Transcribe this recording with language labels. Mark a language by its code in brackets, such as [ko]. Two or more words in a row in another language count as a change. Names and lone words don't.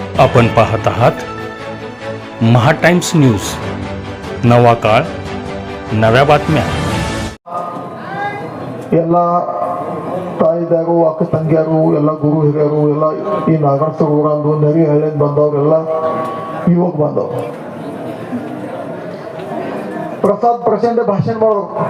[mr] आपण पाहत आहात महा टाइम्स न्यूज. नवा काळ, नव्या बातम्या. [kn] ಎಲ್ಲ ತಾಯಿದಾರು ಅಕ್ಕ ತಂಗಿಯರು ಎಲ್ಲ ಗುರು ಹಿರಿಯರು ಎಲ್ಲ ಈ ನಾಗರಸೂರು ಊರಂದು ನೆರಿ ಹಳ್ಳಿಯಿಂದ ಬಂದವರೆಲ್ಲ ಇವಾಗ ಬಂದವರು. ಪ್ರಸಾದ್ ಪ್ರಚಂಡ ಭಾಷಣ ಮಾಡೋರು.